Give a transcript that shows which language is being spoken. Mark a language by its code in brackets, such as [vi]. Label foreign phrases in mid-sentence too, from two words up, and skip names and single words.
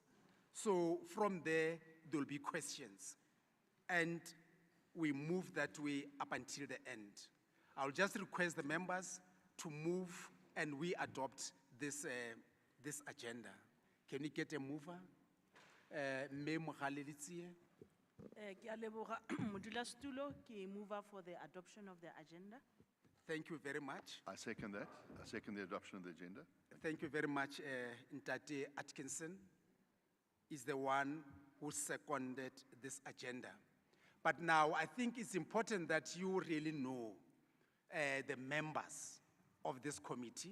[en] So from there will be questions. And we move that way up until the end. I'll just request the members to move and we adopt this agenda. Can we get a mover? Mme Mogale Letsie. [tn] Ke a leboga modulasetulo, ke mover [en] for the adoption of the agenda. Thank you very much. I second that. I second the adoption of the agenda. Thank you very much. Ntate Atkinson is the one who seconded this agenda. But now I think it's important that you really know the members of this committee.